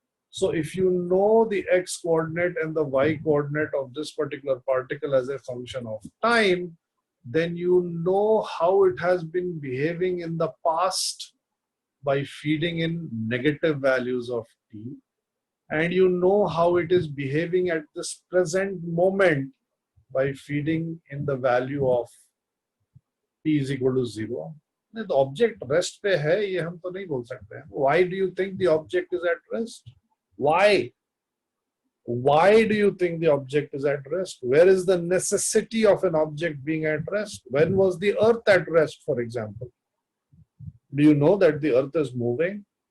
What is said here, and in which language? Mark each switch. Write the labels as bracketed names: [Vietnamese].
[English] So if you know the x coordinate and the y coordinate of this particular particle as a function of time, then you know how it has been behaving in the past by feeding in negative values of t, and you know how it is behaving at this present moment by feeding in the value of t is equal to 0. The object rest [Hindi] पे है, ये हम तो नहीं बोल सकते हैं. [English] Why do you think the object is at rest? Why? Why do you think the object is at rest? Where is the necessity of an object being at rest? When was the earth at rest, for example? Do you know that the earth is moving?